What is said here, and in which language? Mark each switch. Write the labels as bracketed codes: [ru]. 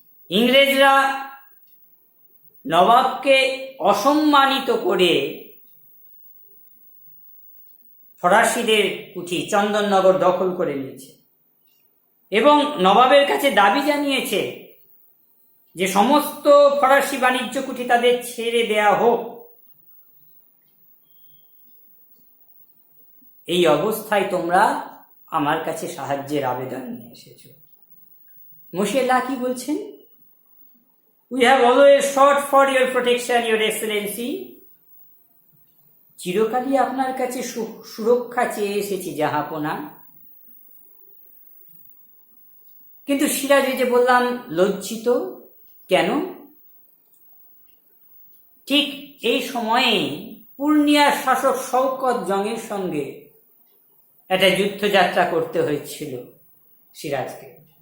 [bn] ইংরেজরা নবাবকে অসম্মানিত করে ফরাসিদের কুঠি চন্দননগর দখল করে নিয়েছে এবং নবাবের কাছে দাবি জানিয়েছে যে সমস্ত ফরাসি বাণিজ্য কুঠি তাদের ছেড়ে দেয়া হোক। এই অবস্থায় তোমরা আমার কাছে সাহায্যের আবেদন নিয়ে এসেছ। মোশেলা কি বলছেন? [en] We have always sought for your protection, your excellency. [bn] চিরকালই আপনার কাছে সুরক্ষা চেয়ে এসেছি জাহাপনা। কিন্তু সিরাজ, যে বললাম, লজ্জিত কেন? ঠিক এই সময়ে পূর্ণিয়ার শাসক শওকত জংয়ের সঙ্গে একটা যুদ্ধযাত্রা করতে হয়েছিল সিরাজকে।